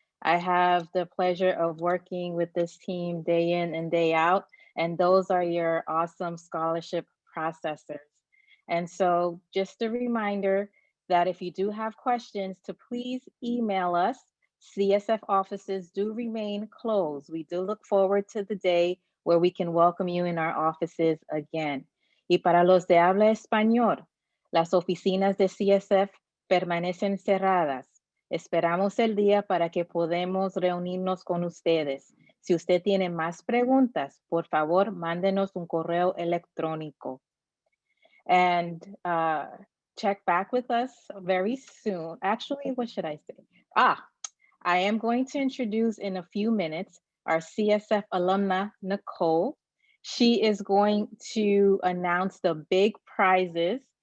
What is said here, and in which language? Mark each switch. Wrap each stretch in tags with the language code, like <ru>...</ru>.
<en>I have the pleasure of working with this team day in and day out, and those are your awesome scholarship processors. And so just a reminder that if you do have questions, to please email us. CSF offices do remain closed. We do look forward to the day where we can welcome you in our offices again.</en> <es>Y para los de habla español, las oficinas de CSF permanecen cerradas. Esperamos el día para que podamos reunirnos con ustedes. Si usted tiene más preguntas, por favor, mándenos un correo electrónico.</es> <en>And check back with us very soon. Actually, what should I say? I am going to introduce in a few minutes our CSF alumna, Nicole. She is going to announce the big prizes.</en>